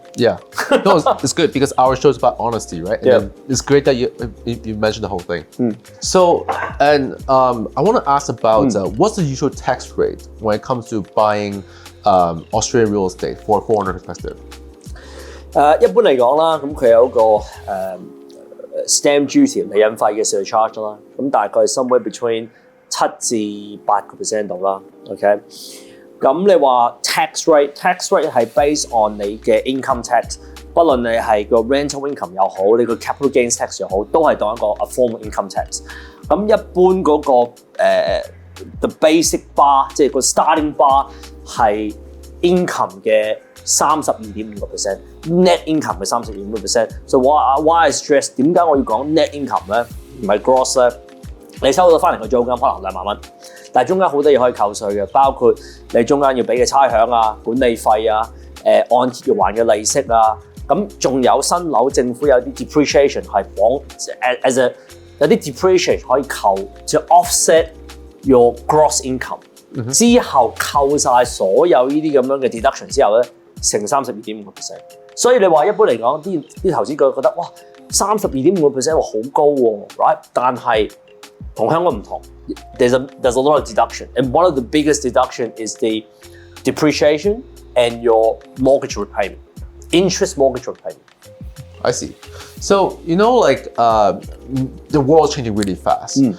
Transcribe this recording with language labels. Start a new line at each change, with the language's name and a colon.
English: Yeah, no, it's good because our show is about honesty, right? And then it's great that you mentioned the whole thing. So, and I want to ask about what's the usual tax rate when it comes to buying Australian real estate for a foreigner perspective?
Cantonese: 一般嚟講啦，咁佢有一個stamp duty 理印費嘅 surcharge 啦，咁大概
English: somewhere between
Cantonese: 7至8% 度啦。
English: OK。
Cantonese: 咁你話 tax rate 係
English: based on
Cantonese: 你嘅 income tax， 不論你係個 rental income 又好，你個 capital gains tax 又好，都係當一個
English: a form of income tax。
Cantonese: 咁一般嗰個
English: the basic bar，
Cantonese: 即係個
English: starting bar
Cantonese: 係 income 嘅32.5%，net income 嘅32.5%。
English: So why I stress
Cantonese: 點解我要講 net income 咧？唔係 gross 咧？你收到翻嚟個租金可能2萬蚊。但係中間好多嘢可以扣稅嘅，包括你中間要俾嘅差餉啊、管理費啊、按揭要還嘅利息啊，咁仲有新樓政府有啲 depreciation 係綁
English: as a
Cantonese: 有啲 depreciation 可以扣，就
English: offset your gross income、
Cantonese: 之後扣晒所有呢啲咁樣嘅 deduction 之後咧，成32.5%。所以你話一般嚟講，啲投資者覺得哇32.5% 好高喎 ，
English: right？
Cantonese: 但係同香港唔同。
English: There's a lot of deduction, and one of the biggest deduction is the depreciation and your mortgage repayment, interest mortgage repayment. I see. So like the world's changing really fast.